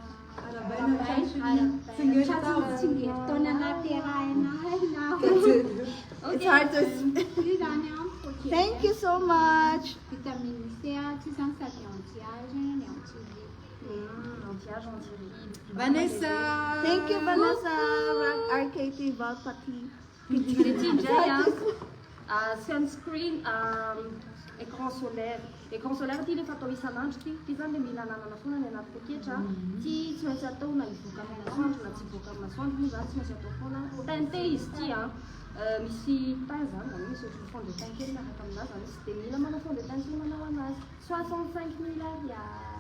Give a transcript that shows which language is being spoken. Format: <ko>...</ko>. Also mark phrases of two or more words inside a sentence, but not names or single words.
<en>It's hard to. Thank you so much. Vanessa. Thank you, Vanessa. RKT Valpati.</en> <fr>Sunscreen, écran solaire. Écran solaire</fr> <mg>ty rehefa atao isan'andro ty zany le mila ananana foana ny anaty poketra ty tsy maintsy atao na ivoaka amin'ny masoandro na tsy ivoaka amin'ny masoandro moa zany tsy maintsy atao foana teinte izy ty misy teint zany zany misy ohatry</mg> <fr>fond de teint</fr> <mg>kely miaraka aminazy zany izy dia mila manao</mg> <fr>fond de teint</fr> <mg>sy manao anazy 65 000 ariary.</mg>